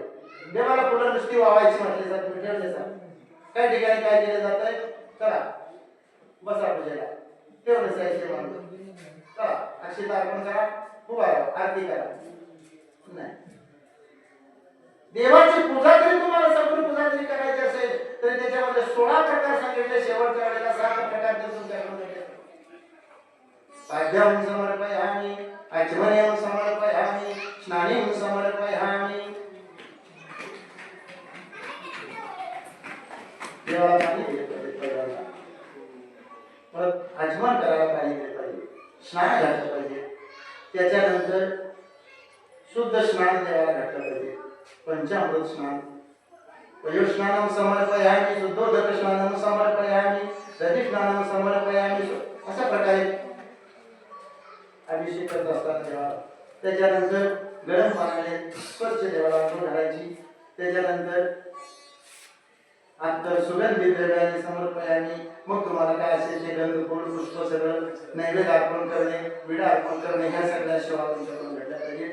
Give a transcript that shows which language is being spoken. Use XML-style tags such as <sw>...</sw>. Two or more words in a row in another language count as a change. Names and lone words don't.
<mr>देवाला फुलं नुसती वावायची म्हटले जाते, ठेवले जात. काही ठिकाणी काय केलं जातंय, चला बसा पूजेला, तेवढं जायचे मानतो, चला अक्षता अर्पण करा, उभा राहा, आरती करा. नाही, देवाची पूजा जरी तुम्हाला सगळी पूजा जरी करायची असेल तरी त्याच्यामध्ये 16 प्रकार सांगितले. शेवटच्या वेळेला 7 प्रकार तुमच्याकडे</mr> <sa>पाद्यम समर्पयामि, आचमनीयम समर्पयामि, स्नानीम समर्पयामि.</sa> <mr>देवाला पाणी दिले पाहिजे, परत आचमन करायला पाणी दिले पाहिजे, स्नान घातलं पाहिजे, त्याच्यानंतर शुद्ध स्नान देवाला घातलं पाहिजे, पंचामृत स्नान,</mr> <sa>पयोस्नानं समर्पयामि, शुद्धोदक स्नानं समर्पयामि, दधी स्नानं समर्पयामि.</sa> <mr>अशा प्रकारे अभिषेक करत असतात देवाला. त्याच्यानंतर गरम पाण्याने स्वच्छ देवाला अंघोळ घालायची. त्याच्यानंतर आता सुगंधी द्रव्याने समर्पयामि. मग तुम्हाला काय असेल ते गंध, फूल, पुष्प सगळं नैवेद्य अर्पण करणे, विडा अर्पण करणे, ह्या सगळ्या सेवा तुमच्याकडून घडल्या पाहिजे.</mr>